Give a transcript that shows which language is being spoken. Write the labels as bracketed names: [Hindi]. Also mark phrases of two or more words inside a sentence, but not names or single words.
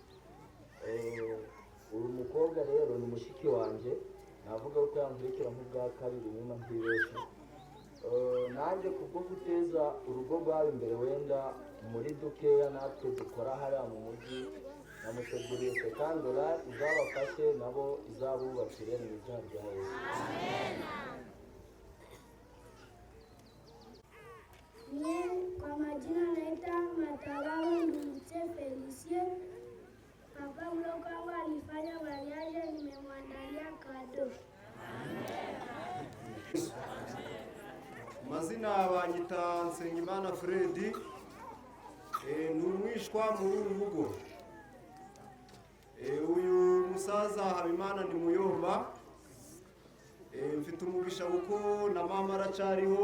[Kinyarwanda] Uyu mukobwa rero ni mushiki wanjye, navuga ko yankurikira nk'ubwa kabiri nyuma ntibeshye. Nanjye kubwo guteza urugo rwabo imbere, wenda muri dukeya natwe dukora hariya mu mujyi, namuteguriye sekandora izabafashe nabo izabubakire mu izina rya Yesu. [Swahili] Mie kwa majina naita Matabaro Ndungutse Felicie. Papa mdogo wangu alifanya mariage, nimemwandalia kado. [Kinyarwanda] Mazina banyita Nsengimana Fredi, ni umwishwa muri uru rugo. Uyu musaza Habimana ni muyomba, mfite umugisha kuko na mama aracariho.